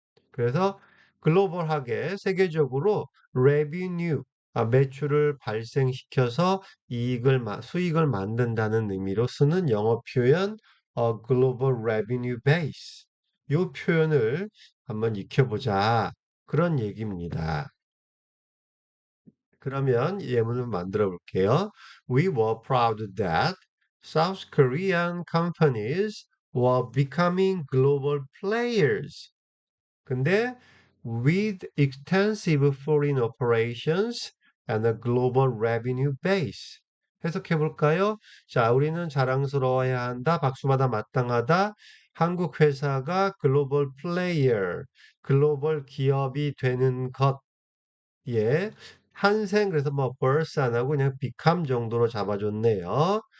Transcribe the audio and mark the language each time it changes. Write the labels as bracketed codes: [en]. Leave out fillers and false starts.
[ko] 그래서 글로벌하게 세계적으로 레비뉴 매출을 발생시켜서 수익을 만든다는 의미로 쓰는 영어 표현 글로벌 레비뉴 베이스. 이 표현을 한번 익혀보자. 그런 얘기입니다. 그러면 예문을 만들어 볼게요. [en] We were proud that South Korean companies were becoming global players. [ko] 근데 [en] with extensive foreign operations and a global revenue base. [ko] 해석해 볼까요? 자, 우리는 자랑스러워해야 한다. 박수받아 마땅하다. 한국 회사가 글로벌 플레이어, 글로벌 기업이 되는 예, 한생 그래서 뭐 벌써 안 하고 그냥 become 정도로 잡아줬네요.